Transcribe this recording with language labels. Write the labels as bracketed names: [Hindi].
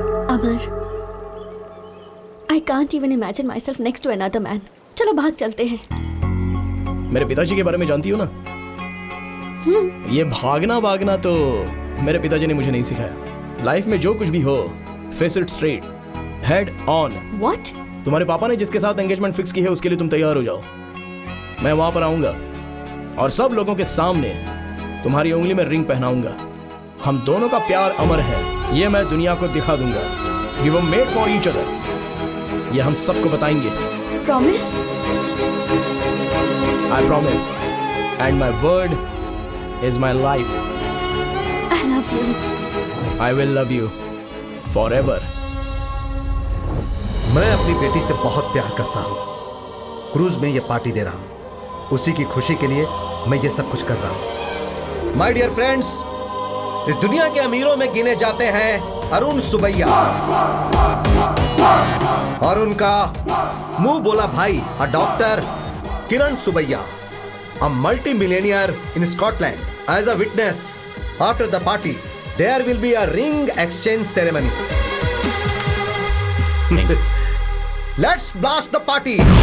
[English] Amar, I can't even imagine myself next to another man. [Hindi] चलो भाग चलते हैं। मेरे पिताजी के बारे में जानती हो ना? ये भागना भागना तो मेरे पिताजी ने मुझे नहीं सिखाया। लाइफ में जो कुछ भी हो, [English] Face it straight, head on. What? [Hindi] तुम्हारे पापा ने जिसके साथ एंगेजमेंट फिक्स की है उसके लिए तुम तैयार हो जाओ। मैं वहां पर आऊंगा और सब लोगों के सामने तुम्हारी उंगली में रिंग पहनाऊंगा। हम दोनों का प्यार अमर है, ये मैं दुनिया को दिखा दूंगा। [English] We were made for each other। [Hindi] ये हम सबको बताएंगे। [English] Promise? I promise, and my word is my life. I love you. I will love you forever. [Hindi] मैं अपनी बेटी से बहुत प्यार करता हूँ। क्रूज में ये पार्टी दे रहा हूँ, उसी की खुशी के लिए मैं ये सब कुछ कर रहा हूँ। माय डियर फ्रेंड्स, इस दुनिया के अमीरों में गिने जाते हैं अरुण सुबैया और उनका मुंह बोला भाई doctor Kiran Subbaiah, [English] a multi-millionaire in Scotland. As a witness, after the party, there will be a ring exchange ceremony. Let's blast the party.